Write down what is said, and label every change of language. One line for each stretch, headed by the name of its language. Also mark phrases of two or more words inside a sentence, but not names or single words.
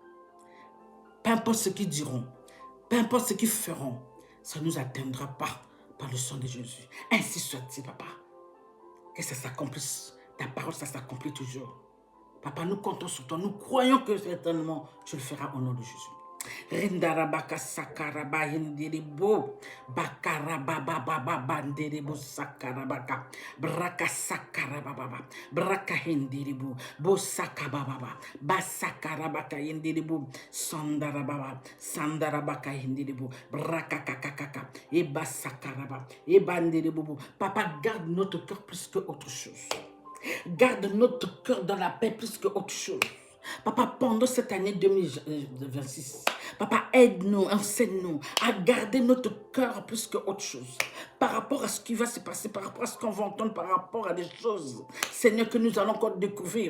French: Peu importe ce qu'ils diront, peu importe ce qu'ils feront, ça ne nous atteindra pas. Par le sang de Jésus. Ainsi soit-il, papa. Que ça s'accomplisse. Ta parole, ça s'accomplit toujours. Papa, nous comptons sur toi. Nous croyons que certainement, tu le feras au nom de Jésus. Rindarabaka sakaraba hindirebo bakarababa bandirebo sakarabaka braka sakarababa braka hindirebo bo sakababa basakarabaka hindirebo sandarabaka hindirebo braka kakakaka et basakaraba et bandirebo. Papa, garde notre cœur plus que autre chose. Garde notre cœur dans la paix plus que autre chose. Papa, pendant cette année 2026, papa, aide-nous, enseigne-nous à garder notre cœur plus que autre chose. Par rapport à ce qui va se passer, par rapport à ce qu'on va entendre, par rapport à des choses, Seigneur, que nous allons encore découvrir.